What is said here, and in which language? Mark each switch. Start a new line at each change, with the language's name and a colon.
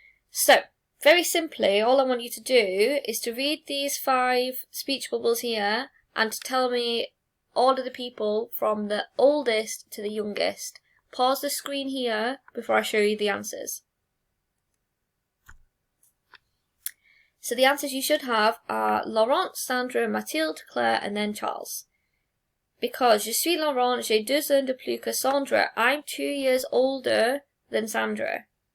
English: So, very simply, all I want you to do is to read these 5 speech bubbles here and to tell me all of the people from the oldest to the youngest. Pause the screen here before I show you the answers. So the answers you should have are Laurent, Sandra, Mathilde, Claire, and then Charles. Because
French: je suis Laurent, j'ai 2 ans de plus que Sandra.
English: I'm 2 years older than Sandra.